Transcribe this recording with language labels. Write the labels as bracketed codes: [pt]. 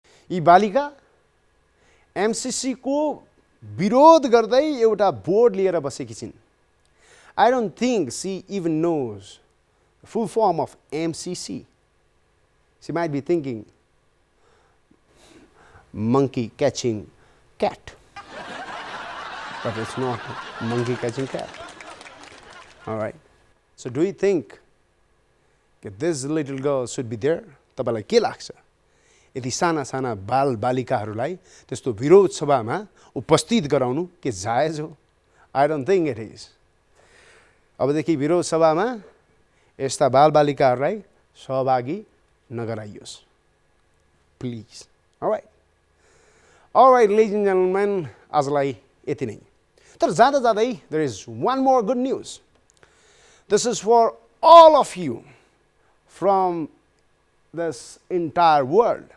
[ne] यी बालिका एमसीसी को विरोध गर्दै एउटा बोर्ड लिएर बसेकी छिन्। [en] I don't think she even knows the full form of MCC. She might be thinking monkey catching cat, but it's not monkey catching cat. All right, so do you think that this little girl should be there? [ne] तपाईलाई के लाग्छ? यदि साना साना बाल बालिकाहरूलाई त्यस्तो विरोध सभामा उपस्थित गराउनु के जायज हो? [en] I don't think it is. [ne] अबदेखि विरोध सभामा यस्ता बाल बालिकाहरूलाई सहभागी नगराइयोस् please. [en] alright ladies and gentlemen, [ne] आजलाई यति नै। तर जाँदा जाँदै [en] There is one more good news. This is for all of you from this entire world.